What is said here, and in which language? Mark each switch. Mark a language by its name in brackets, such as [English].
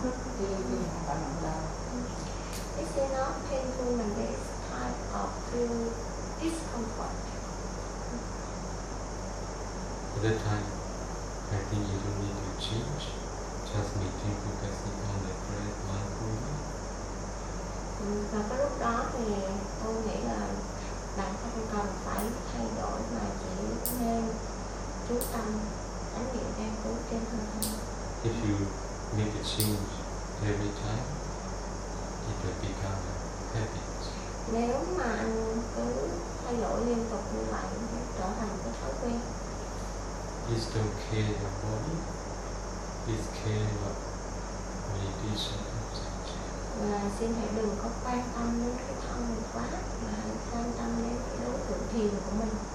[English] Is it not painful when this type of feel discomfort? At that time, I think you don't need to change. Just maintain focusing on the breath mindfully. [Vietnamese] Và cái lúc đó thì tôi nghĩ là bạn không cần phải thay đổi mà chỉ nên chú tâm tránh niệm an trú trên hơi thở. [English] If you make a change every time, it will become a habit. [Vietnamese] Nếu mà anh cứ thay đổi liên tục như vậy, nó trở thành cái thói quen. [English] Please don't care your body. Please care your meditation. [Vietnamese] Và xin hãy đừng có quan tâm đến cái thân quá, mà hãy quan tâm đến cái đối tượng thiền của mình.